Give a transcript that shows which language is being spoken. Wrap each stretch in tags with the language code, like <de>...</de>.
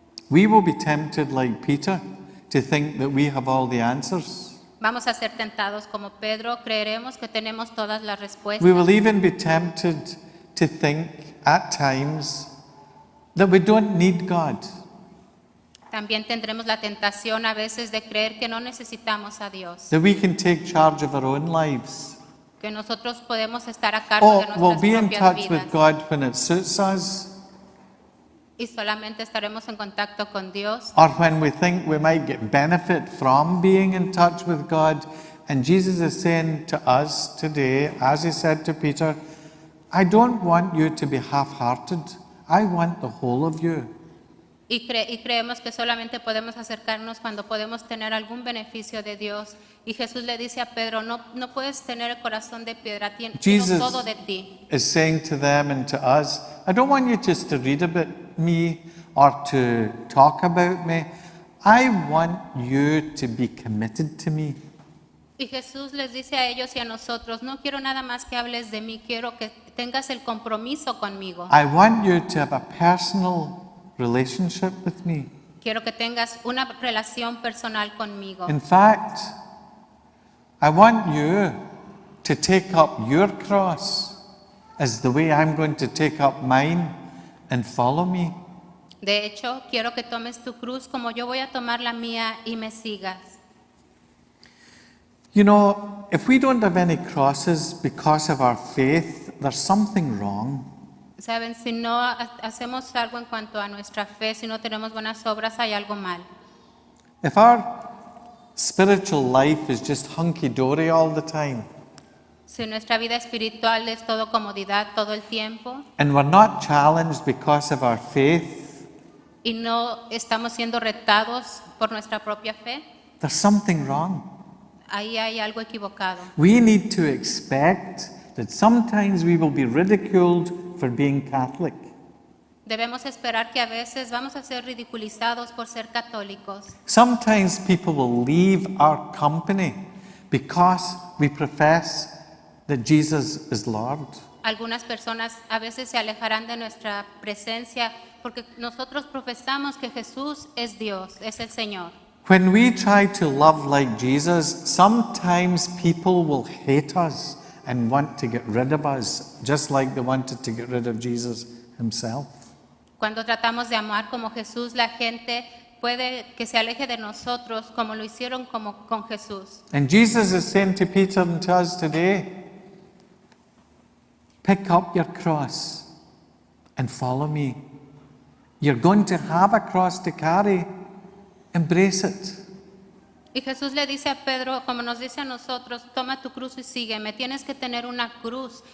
<en>We will be tempted like Peter to think that we have all the answers.</en> <es>Vamos a ser tentados como Pedro, creeremos que tenemos todas las respuestas.</es> <en>We will even be tempted to think at times that we don't need God.</en> <es>También tendremos la tentación a veces de creer que no necesitamos a Dios,</es> <en>That we can take charge of our own lives.</en> <es>que nosotros podemos estar a cargo de</es> <en>We'll</en> <es>nuestras</es> <en>be in</en> <es>propias</es> <en>touch</en> <es>vidas</es> <en>with God when it suits us,</en> <es>y solamente estaremos en contacto con Dios</es> <en>or when we think we might get benefit from being in touch with God. And Jesus is saying to us today, as he said to Peter, I don't want you to be half-hearted. I want the whole of you.</en> <es>y creemos que solamente podemos acercarnos cuando podemos tener algún beneficio de Dios. Y Jesús le dice a Pedro, no puedes tener el corazón de piedra, quiero</es> <en>Jesus</en> <es>todo de ti.</es> <en>is saying to them and to us, I don't want you just to read about me or to talk about me. I want you to be committed to me.</en> <es>Y Jesús les dice a ellos y a nosotros, no quiero nada más que hables de mí, quiero que tengas el compromiso conmigo.</es> <en>I want you to have a personal relationship with me.</en> <es>Quiero que tengas una relación personal conmigo.</es> <en>In fact, I want you to take up your cross as the way I'm going to take up mine and follow me.</en> <es>De hecho, quiero que tomes tu cruz como yo voy a tomar la mía y me sigas.</es> <en>You know, if we don't have any crosses because of our faith, there's something wrong.</en> <es>Saben, si no hacemos algo en cuanto a nuestra fe, si no tenemos buenas obras, hay algo mal.</es> <en>If our spiritual life is just hunky-dory all the time,</en> <es>Si nuestra vida espiritual es todo comodidad todo el tiempo</es> <en>and we're not challenged because of our faith,</en> <es>y no estamos siendo retados por nuestra propia fe,</es> <en>there's something wrong.</en> <es>ahí hay algo equivocado.</es> <en>We need to expect that sometimes we will be ridiculed for being Catholic.</en> <es>Debemos esperar que a veces vamos a ser ridiculizados por ser católicos.</es> <en>Sometimes people will leave our company because we profess that Jesus is Lord.</en> <es>Algunas personas a veces se alejarán de nuestra presencia porque nosotros profesamos que Jesús es Dios, es el Señor.</es> <en>When we try to love like Jesus, sometimes people will hate us and want to get rid of us, just like they wanted to get rid of Jesus himself.</en> <es>Cuando tratamos de amar como Jesús, la gente puede que se aleje de nosotros como lo hicieron como con Jesús.</es> <en>And Jesus is saying to Peter and to us today, pick up your cross and follow me. You're going to have a cross to carry. Embrace it.</en> <es>Y Jesús le dice a Pedro, como nos dice a nosotros, toma tu cruz y sígueme. Tienes que tener una cruz.</es>